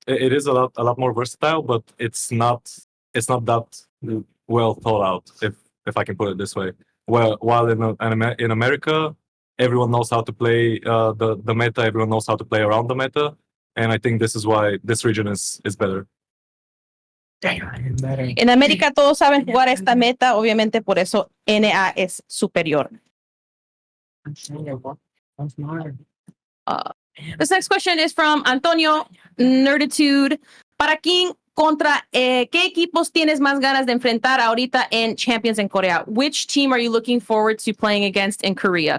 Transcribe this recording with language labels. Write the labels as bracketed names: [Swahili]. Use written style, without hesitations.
[English] It is a lot more versatile, but it's not that well thought out, if I can put it this way. Well, while in America, everyone knows how to play the meta. Everyone knows how to play around the meta, and I think this is why this region is better. [Spanish] En América todos saben jugar esta meta, obviamente por eso NA es superior. [English] This next question is from Antonio Nerditude. [Spanish] Para King, contra ¿qué equipos tienes más ganas de enfrentar ahorita en Champions en Corea? [English] Which team are you looking forward to playing against in Korea?